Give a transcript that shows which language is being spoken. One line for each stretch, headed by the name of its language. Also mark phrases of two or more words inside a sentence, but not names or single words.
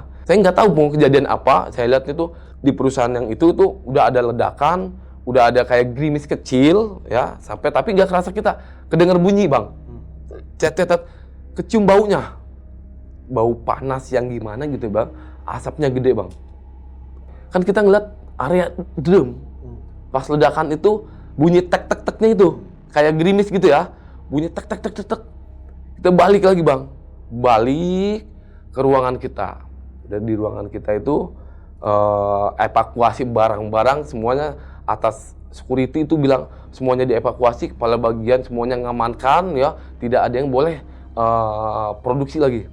Indonesian: Saya nggak tahu mau kejadian apa. Saya lihat itu di perusahaan yang itu tuh udah ada ledakan, udah ada kayak gerimis kecil ya, sampai tapi nggak kerasa kita kedengar bunyi bang. Cet-cet, kecium baunya, bau panas yang gimana gitu bang. Asapnya gede bang. Kan kita ngeliat area drum. Pas ledakan itu bunyi tek-tek-teknya itu kayak gerimis gitu ya, bunyi tek-tek-tek-tek. Kita balik lagi bang, balik ke ruangan kita. Dan di ruangan kita itu evakuasi barang-barang semuanya, atas security itu bilang semuanya dievakuasi, kepala bagian semuanya ngamankan ya, tidak ada yang boleh produksi lagi.